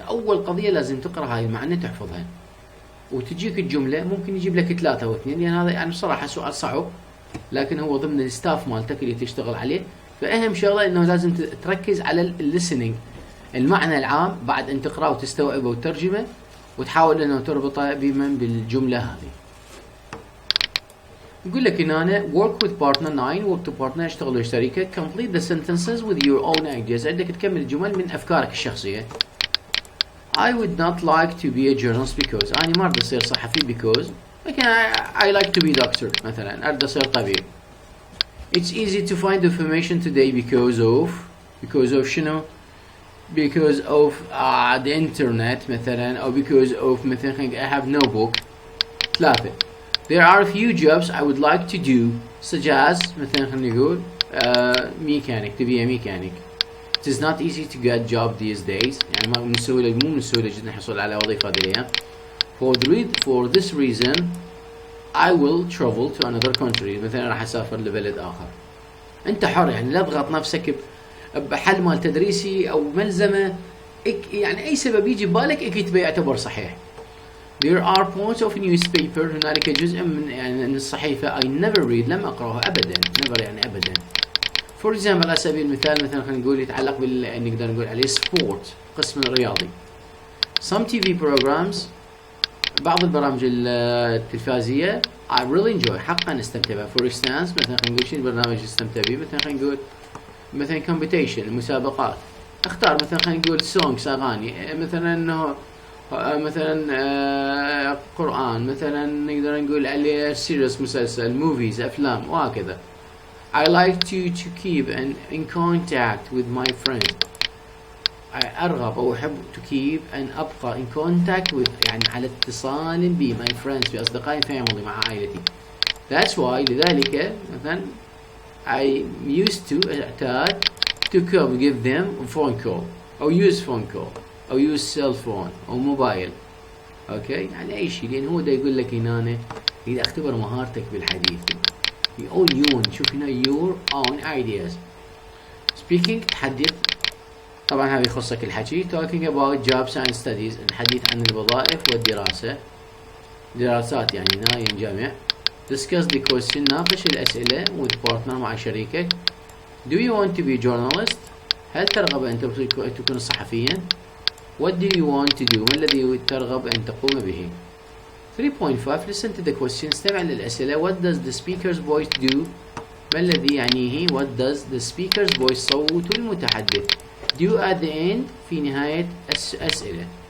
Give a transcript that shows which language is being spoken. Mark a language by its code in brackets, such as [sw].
[ar] اول قضية لازم تقرأ هاي المعنى تحفظها وتجيك الجملة ممكن يجيب لك 3 و2 لان هذا يعني بصراحة سؤال صعب لكن هو ضمن الستاف مالتك اللي تشتغل عليه. فأهم شغلة انه لازم تركز على [en] الليسننج [ar] المعنى العام بعد ان تقرأ وتستوعبه وترجمه وتحاول انه تربطه بالجملة هذه. يقول لك هنا [en] work with partner 9 work to partner [ar] اشتغلوا شريكة [en] complete the sentences with your own ideas. [ar] عندك تكمل الجمل من افكارك الشخصية. [en] I would not like to be a journalist because [ar] أنا ما أريد أصير صحفي [en] because I like to be doctor [ar] مثلا أريد أصير طبيب. [en] It's easy to find information today because of [ar] شنو؟ [en] because of the internet [ar] مثلا أو [en] because of [ar] مثلا [en] I have no book. 3 There are a few jobs I would like to do such as [ar] مثلا خلينا نقول [en] mechanic to be a mechanic. It is not easy to get job these days. [ar] يعني مو من السهولة جدا الحصول على وظيفة هذه الأيام. [en] For this reason I will travel to another country. [ar] مثلا راح أسافر لبلد آخر. أنت حر يعني لا تضغط نفسك بحل مال تدريسي أو ملزمة يعني أي سبب يجي ببالك أكيد بيعتبر صحيح. [en] There are points of newspaper. [ar] هنالك جزء من الصحيفة [en] I never read [ar] لم أقرأها أبدا. [en] never [ar] يعني أبدا. [en] For example [ar] على سبيل المثال مثلا خلينا نقول يتعلق نقدر نقول عليه [en] sport [ar] قسم الرياضي. [en] Some TV programs [ar] بعض البرامج التلفازية [en] I really enjoy [ar] حقا استمتع بها. [en] For instance [ar] مثلا خلينا نقول شنو البرنامج استمتع به مثلا خلينا نقول مثلا competition المسابقات. اختار مثلا خلينا نقول [en] songs [ar] أغاني مثلا إنه مثلا قرآن، مثلا نقدر نقول عليه [en] series [ar] مسلسل، [en] movies, [ar] أفلام وهكذا. [en] I like to keep in contact with my friends. [ar] أرغب أو أحب [en] to keep [ar] أن أبقى [en] in contact with [ar] يعني على اتصال ب [en] my friends [ar] بأصدقائي [en] family [ar] مع عائلتي. [en] That's why [ar] لذلك مثلا [en] I used to [ar] أعتاد [en] to give them a phone call أو use phone call أو use cell phone [ar] أو موبايل. أوكي على أي شيء، لأن هو دا يقول لك هنا إذا اختبر مهارتك بالحديث. [en] your own [ar] شوف هنا [en] your own ideas. speaking [ar] تحدث، طبعا هذا يخصك الحكي. [en] talking about jobs and studies [ar] الحديث عن الوظائف والدراسة، دراسات يعني هنا ينجمع. [en] discuss the question [ar] ناقش الأسئلة [en] with partner [ar] مع شريكك. [en] do you want to be a journalist [ar] هل ترغب أن تكون صحفيا. [en] what do you want to do [ar] ما الذي ترغب أن تقوم به. [en] 3.5 listen to the question [ar] استمع للأسئلة. [en] what does the speaker's voice do [ar] ما الذي يعنيه. [en] what does the speaker's voice [ar] صوت المتحدث. [en] do at the end [ar] في نهاية الأسئلة.